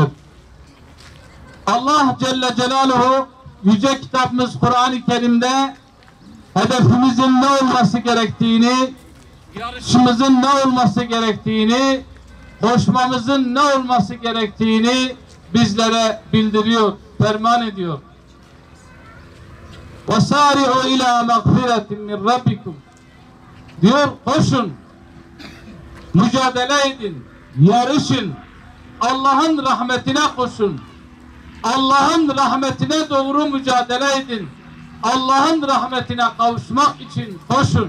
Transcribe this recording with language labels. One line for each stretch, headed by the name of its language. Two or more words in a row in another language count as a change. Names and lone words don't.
Turkish: Allah Celle Celaluhu yüce kitabımız Kur'an-ı Kerim'de hedefimizin ne olması gerektiğini, yarışımızın ne olması gerektiğini, koşmamızın ne olması gerektiğini bizlere bildiriyor, ferman ediyor.
Arabic: وَسَارِعُوا اِلَى مَغْفِرَةٍ مِنْ رَبِّكُمْ
Turkish: diyor, koşun, mücadele edin, yarışın, Allah'ın rahmetine koşun, Allah'ın rahmetine doğru mücadele edin, Allah'ın rahmetine kavuşmak için koşun.